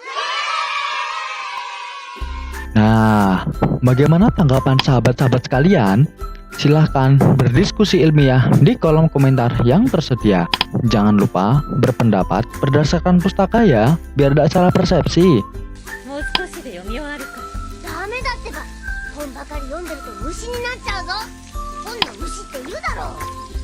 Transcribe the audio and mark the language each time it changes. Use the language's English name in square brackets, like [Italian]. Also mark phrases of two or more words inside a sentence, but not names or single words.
[Indonesian] Nah, bagaimana tanggapan sahabat-sahabat sekalian? Silahkan berdiskusi ilmiah di kolom komentar yang tersedia. Jangan lupa berpendapat berdasarkan pustaka ya, biar tidak salah persepsi. [Japanese] もう少しで読み終わるから。ダメだってば。本ばかり読んでると虫になっちゃうぞ。そんな虫っているだろう。